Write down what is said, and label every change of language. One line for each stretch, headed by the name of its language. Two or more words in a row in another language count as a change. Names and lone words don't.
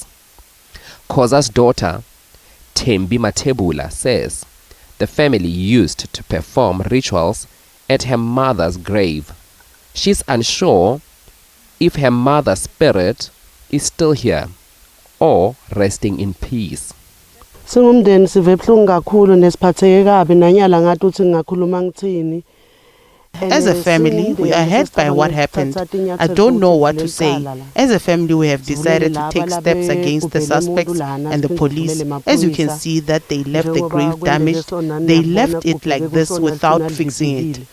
English: Khoza's daughter, Thembi Mathebula, says the family used to perform rituals at her mother's grave. She's unsure if her mother's spirit is still here or resting in peace.
Zulu: Singumndeni sive buhlungu kakhulu nesiphatheke kabi nanyala ngathi uthi ngingakhuluma ngithini.
English: As a family, we are hurt by what happened. I don't know what to say. As a family, we have decided to take steps against the suspects and the police. As you can see that they left the grave damaged. They left it like this without fixing it.